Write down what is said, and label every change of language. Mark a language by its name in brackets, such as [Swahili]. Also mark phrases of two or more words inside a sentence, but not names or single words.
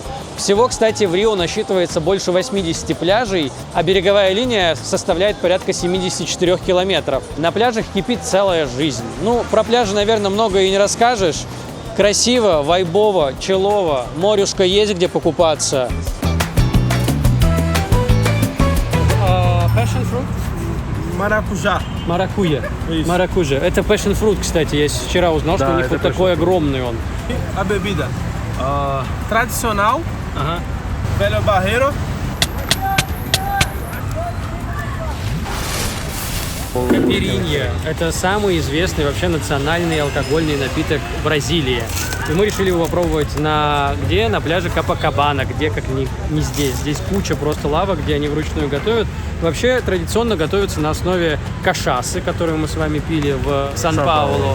[Russian] Всего, кстати, в Рио насчитывается больше 80 пляжей, а береговая линия составляет порядка 74 километров. На пляжах кипит целая жизнь. Ну, про пляжи, наверное, много и не расскажешь. Красиво, вайбово, челово, морюшка есть где покупаться. [English] Passion fruit? [Russian] Маракужа. Маракуя. Маракужа. Это [English] passion fruit, [Russian] кстати. Я вчера узнал, что у них вот такой огромный он. [Portuguese] A bebida tradicional, velho barreiro. [Russian] Кайпиринья – это самый известный вообще национальный алкогольный напиток Бразилии. И мы решили его попробовать на пляже Копакабана, где как не здесь. Здесь куча просто лавок, где они вручную готовят. Вообще традиционно готовятся на основе кашасы, которую мы с вами пили в Сан-Паулу.